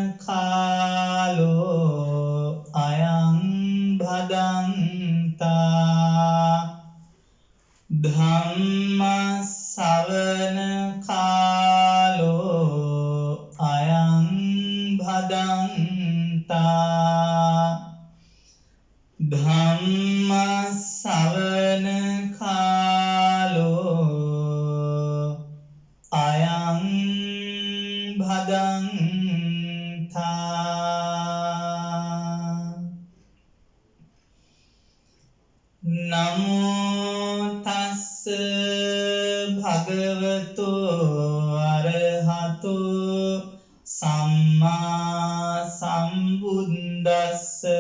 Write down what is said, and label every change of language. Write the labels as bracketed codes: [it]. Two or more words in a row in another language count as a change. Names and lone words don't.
[pi] කාලෝ අයං භදන්තා ධම්ම ශ්‍රවණ කාලෝ අයං භදන්තා ධම්ම ශ්‍රවණ කාලෝ අයං භදන්තා. නමෝ තස්ස භගවතු අරහතු සම්මා සම්බුද්දස්ස.